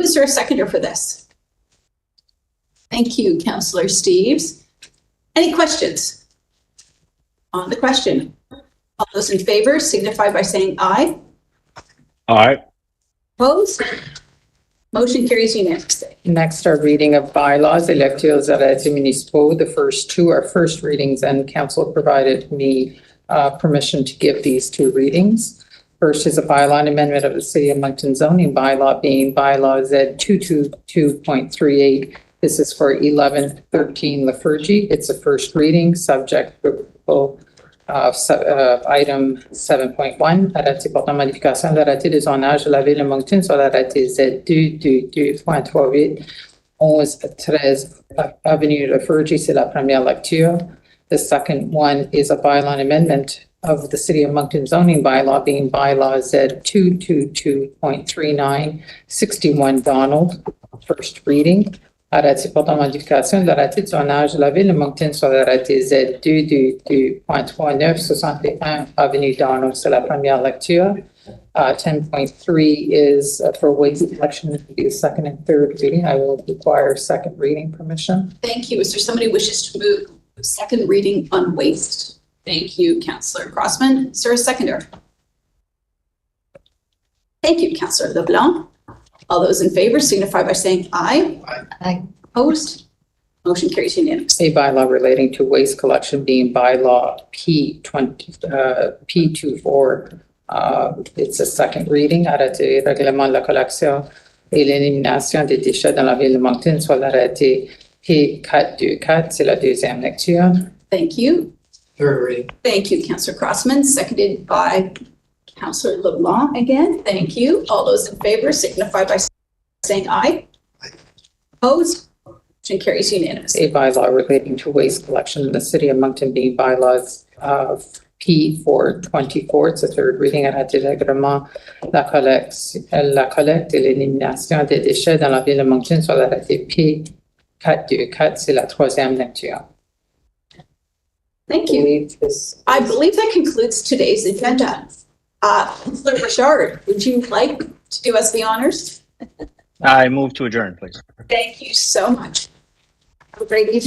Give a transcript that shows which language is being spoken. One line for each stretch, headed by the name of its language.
English: Is there a seconder for this? Thank you, Councillor Steeves. Any questions on the question? All those in favor signify by saying aye. Aye. Opposed? Motion carries unanimously. Next, our reading of bylaws,
French: électeurs arrêtés municipaux.
English: The first two are first readings, and council provided me permission to give these two readings. First is a bylaw amendment of the City of Moncton zoning bylaw being bylaw Z 222.38. This is for 1113 Lafergie. It's a first reading, subject to item 7.1,
French: arrêté portant modification de l'arrêté de zonage de la ville de Moncton sur l'arrêté Z222.38, 1113 Avenue Lafergie. C'est la première lecture.
English: The second one is a bylaw amendment of the City of Moncton zoning bylaw being bylaw Z 222.39, 61 Donald, first reading.
French: Arrêté portant modification de l'arrêté de zonage de la ville de Moncton sur l'arrêté Z 222.39, 61 Avenue Donald. C'est la première lecture.
English: 10.3 is for waste collection to be the second and third reading. I will require second reading permission. Thank you. Is there somebody who wishes to move second reading on waste? Thank you, Councillor Crossman. Is there a seconder? Thank you, Councillor LeBlanc. All those in favor signify by saying aye. Aye. Opposed? Motion carries unanimously. A bylaw relating to waste collection being bylaw P24. It's a second reading.
French: Arrêté règlement de la collection et l'élimination des déchets dans la ville de Moncton sur l'arrêté P424. C'est la deuxième lecture.
English: Thank you. Third reading. Thank you, Councillor Crossman, seconded by Councillor LeBlanc again. Thank you. All those in favor signify by saying aye. Opposed? Motion carries unanimously. A bylaw relating to waste collection in the City of Moncton being bylaws of P424. It's a third reading.
French: Arrêté règlement la collecte et l'élimination des déchets dans la ville de Moncton sur l'arrêté P424. C'est la troisième lecture.
English: Thank you. I believe that concludes today's agenda. Councillor Richard, would you like to do us the honors? I move to adjourn, please. Thank you so much. Have a great evening.